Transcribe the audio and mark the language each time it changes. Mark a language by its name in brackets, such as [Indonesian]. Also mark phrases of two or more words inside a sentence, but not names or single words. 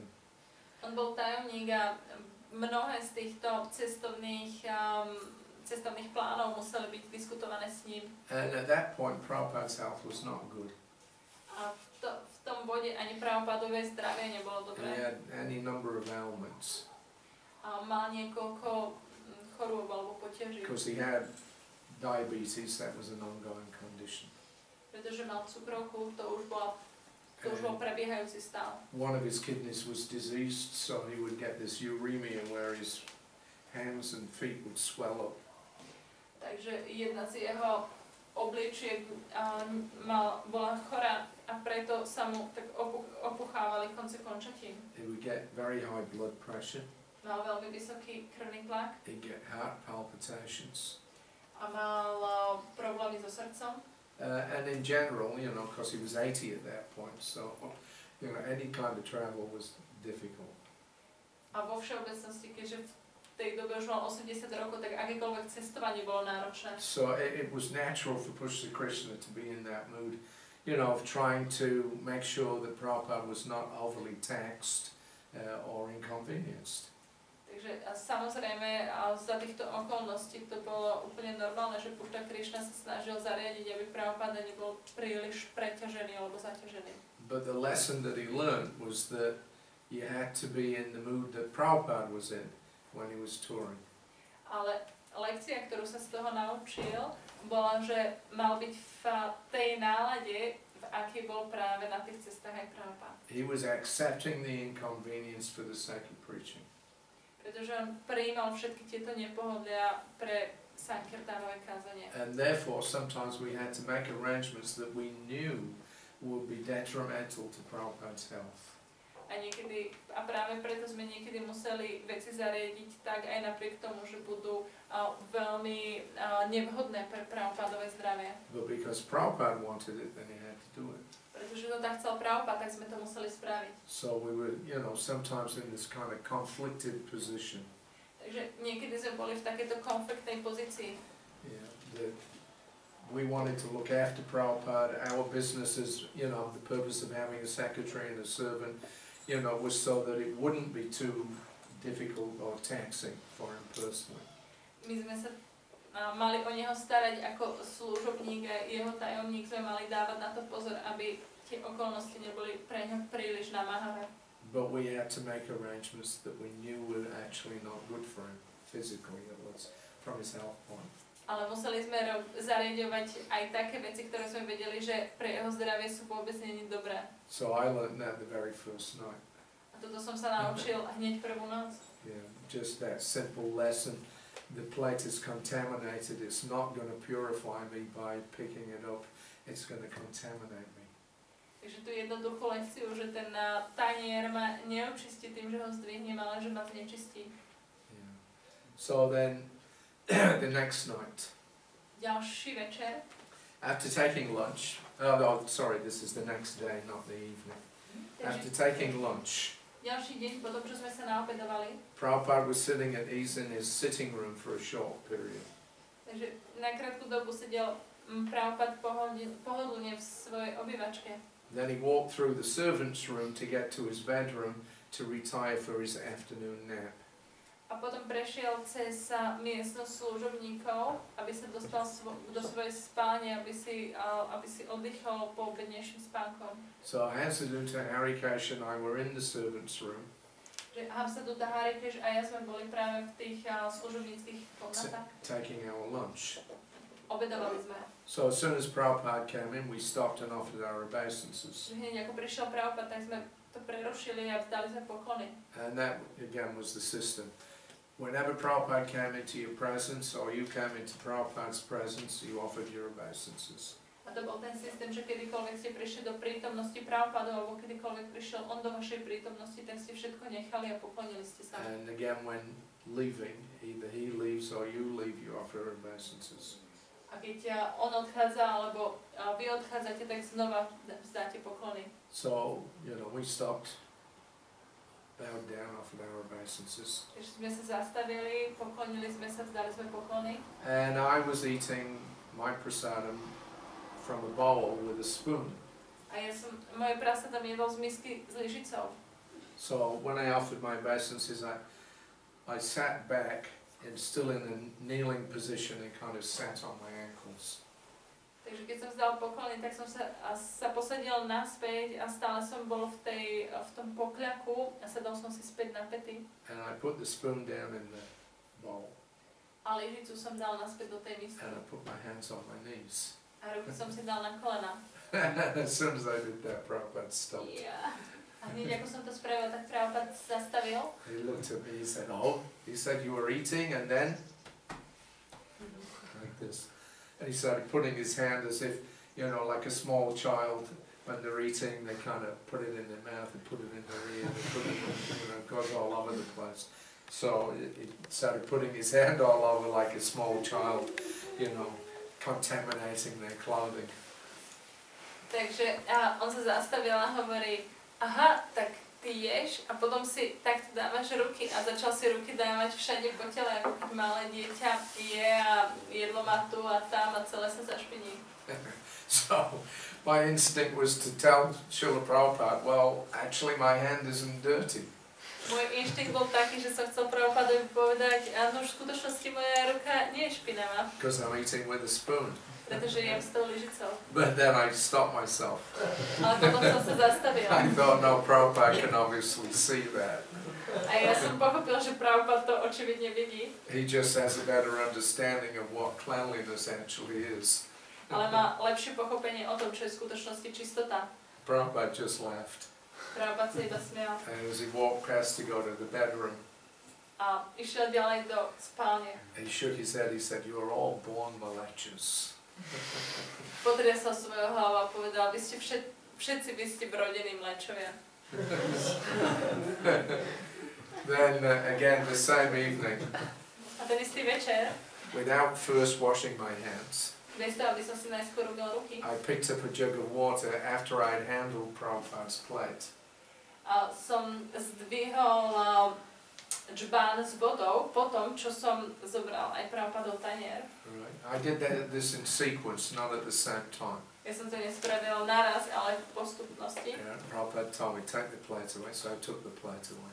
[Slovak] On bol tajomník a mnohé z týchto cestovných plánov museli byť diskutované s ním. [English] And at that point, Prabhupada's health was not good. [Slovak] A v tom bode ani Prabhupádové zdravie nebolo [English] And he [Slovak] dobré. [English] had any number of ailments. [Slovak] A mal niekoľko chorôb alebo potiaží. [English] Because he had diabetes, that was an ongoing condition. [Slovak] Pretože mal cukrovku, to už bol prebiehajúci stav. [English] One of his kidneys was diseased, so he would get this uremia where his hands and feet would swell up. [Slovak] Takže jedna z jeho obličiek bola chorá a preto sa mu tak opuchávali konce končatín. [English] He would get very high blood pressure. [Slovak] Mal veľmi vysoký krvný tlak [English] He'd get heart palpitations. [Slovak] a mal problémy so srdcom. [English] And in general, because he was 80 at that point, so, any kind of travel was difficult. [Slovak] A vo všeobecnosti, keďže v tej dobe už mal 80 rokov, tak akékoľvek cestovanie bolo náročné. [English] So it was natural for Pushta Krishna to be in that mood, of trying to make sure that Prabhupada was not overly taxed or inconvenienced. [Slovak] Takže samozrejme za týchto okolností to bolo úplne normálne, že Pushta Krishna sa snažil zariadiť, aby Prabhupada nebol príliš preťažený alebo zaťažený. [English] But the lesson that he learned was that you had to be in the mood that Prabhupada was in when he was touring. [Slovak] Ale lekcia, ktorú sa z toho naučil, bola, že mal byť v tej nálade, v akej bol práve na tých cestách aj Prabhupada. [English] He was accepting the inconvenience for the sake of preaching. [Slovak] Pretože on prijímal všetky tieto nepohodlia pre sankirtánové kázanie. [English] And therefore, sometimes we had to make arrangements that we knew would be detrimental to Prabhupada's health. [Slovak] A práve preto sme niekedy museli veci zariadiť tak aj napriek tomu, že budú veľmi nevhodné pre Prabhupádové zdravie. [English] But because Prabhupada wanted it, then he had to do it. [Slovak] Pretože to tak chcel Prabhupada, tak sme to museli spraviť. [English] So we were, sometimes in this kind of conflicted position. [Slovak] Takže niekedy sme boli v takéto konfliktnej pozícii. [English] Yeah, that we wanted to look after Prabhupada. Our business is, the purpose of having a secretary and a servant, was so that it wouldn't be too difficult or taxing for him personally. [Slovak] My sme sa mali o neho starať ako služobník a jeho tajomník sme mali dávať na to pozor, aby tie okolnosti neboli pre ňa príliš namáhavé. [English] But we had to make arrangements that we knew were actually not good for him physically, it was from his health point. [Slovak] Ale museli sme zariadovať aj také veci, ktoré sme vedeli, že pre jeho zdravie sú vôbec nie dobré. [English] So I learned that the very first night. [Slovak] A toto som sa naučil hneď prvú noc. [English] Yeah, just that simple lesson. The plate is contaminated, it's not going to purify me by picking it up, it's going to contaminate me. [Slovak] Takže tu jednoduchú lekciu, že ten tanier ma neočistí tým, že ho zdvihnem, ale že ma znečistí. [English] Yeah. So then, the next night, [Slovak] Ďalší večer, [English] after taking lunch, sorry, this is the next day, not the evening. After taking lunch, [Slovak] ďalší deň, potom čo sme sa naobedovali, [English] Prabhupada was sitting at ease in his sitting room for a short period. [Slovak] takže na krátku dobu sedel Prabhupada pohodlne v svojej obývačke. [English] Then he walked through the servants' room to get to his bedroom to retire for his afternoon nap. [Slovak] A potom prešiel cez miestnosť služobníkov, aby sa dostal do svojej spálne, aby si oddychol po obednejším spánkom. [English] So Harisauri, Harisauri and I were in the servants' room. [Slovak] Že Harisauri, Harisauri a ja sme boli práve v tých služobníckých komnatách. [English] Taking our lunch. [Slovak] Obedovali sme. [English] So as soon as Prabhupada came in, we stopped and offered our obeisances. [Slovak] Hneď ako prišiel Prabhupada, tak sme to prerušili a vzdali sme poklony. [English] And that again was the system. Whenever Prabhupada came into your presence, or you came into Prabhupada's presence, you offered your obeisances. [Slovak] A to bol ten systém, že kedykoľvek ste prišli do prítomnosti Prabhupadu, alebo kedykoľvek prišiel on do vašej prítomnosti, tak ste všetko nechali a poklonili ste sa. [English] And again, when leaving, either he leaves or you leave, you offer obeisances. [Slovak] A keď on odchádza, alebo vy odchádzate, tak znova vzdáte poklony. [English] So, we stopped, bowed down, offered our obeisances. [Slovak] Takže sme sa zastavili, poklonili sme sa, vzdali sme poklony. [English] And I was eating my prasadam from a bowl with a spoon. [Slovak] A ja som moje prasadam jedol z misky s lyžicou. [English] So, when I offered my obeisances, I sat back and still in a kneeling position and kind of sat on my ankles. [Slovak] Takže keď som vzdal poklony, tak som sa posadil naspäť a stále som bol v tom pokľaku a sadol som si späť na pety. [English] And I put the spoon down in the bowl. [Slovak] A lyžicu som dal naspäť do tej misky. [English] And I put my hands on my knees. [Slovak] A ruky som si dal na kolena. [English] As soon as I did that, Prabhupada stopped. Yeah. [Slovak] A hneď ako som to spravil, tak Prabhupada zastavil. [English] He looked at me, he said, he said you were eating and then? Like this. And he started putting his hand as if, like a small child, when they're eating, they kind of put it in their mouth and put it in their ear, they put it, it goes all over the place. So he started putting his hand all over like a small child, contaminating their clothing. [Slovak] Takže on sa zastavil a hovorí, aha, tak ty ješ a potom si takto dávaš ruky a začal si ruky dávať všade po tele, ako keď malé dieťa je a jedlo má tu a tam a celé sa zašpiní. [English] So my instinct was to tell Srila Prabhupada, well, actually my hand isn't dirty. [Slovak] Môj inštinkt bol taký, že som chcel Prabhupadovi povedať, áno, v skutočnosti moja ruka nie je špinavá. [English] Because I'm eating with a spoon. [Slovak] Pretože jem s tou lyžicou. [English] But then I stopped myself. [Slovak] Ale potom som sa zastavil. [English] I thought, no, Prabhupada can obviously see that. [Slovak] A ja som pochopil, že Prabhupada to očividne vidí. [English] He just has a better understanding of what cleanliness actually is. [Slovak] Ale má lepšie pochopenie o tom, čo je v skutočnosti čistota. [English] Prabhupada just laughed. [Slovak] Prabhupada sa iba smial. [English] And as he walked past to go to the bedroom, [Slovak] A išiel ďalej do spálne. [English] he shook his head, he said, you are all born malechas. [Slovak] Potriasol svojho hlavu a povedal, vy ste všetci by ste brodení mlečovia. [English] Then again, the same evening, [Slovak] A ten istý večer, [English] without first washing my hands, [Slovak] bez toho, aby som si najskôr umyl ruky, [English] I picked up a jug of water after I had handled Prabhupada's plate. [Slovak] a som zdvihol džbán s vodou po tom, čo som zobral aj Prabhupadov tanier. [English] Right. I did this in sequence, not at the same time. [Slovak] Ja som to nespravil naraz, ale v postupnosti. [English] Yeah, Prabhupada told me, take the plate away, so I took the plate away.